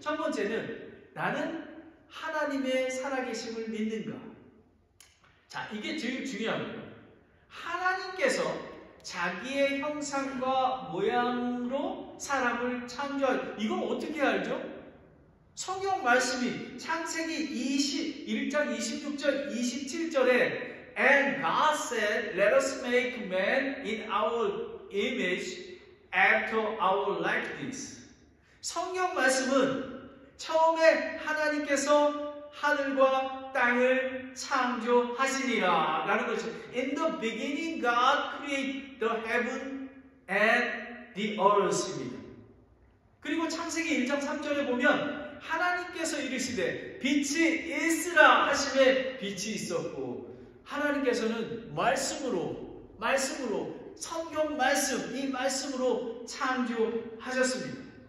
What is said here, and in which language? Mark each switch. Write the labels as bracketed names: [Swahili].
[Korean] 첫 번째는, 나는 하나님의 살아계심을 믿는가? 자, 이게 제일 중요합니다. 하나님께서 자기의 형상과 모양으로 사람을 이건 어떻게 알죠? 성경 말씀이 창세기 21장 26절 27절에 [English] And God said, Let us make man in our image after our likeness. [Korean] 성경 말씀은 처음에 하나님께서 하늘과 땅을 창조하시니라 라는 것이 [English] In the beginning God created the heaven and the earth [Korean] 입니다. 그리고 창세기 1장 3절에 보면 하나님께서 이르시되 빛이 있으라 하심에 빛이 있었고, 하나님께서는 말씀으로 성경 말씀, 이 말씀으로 창조하셨습니다.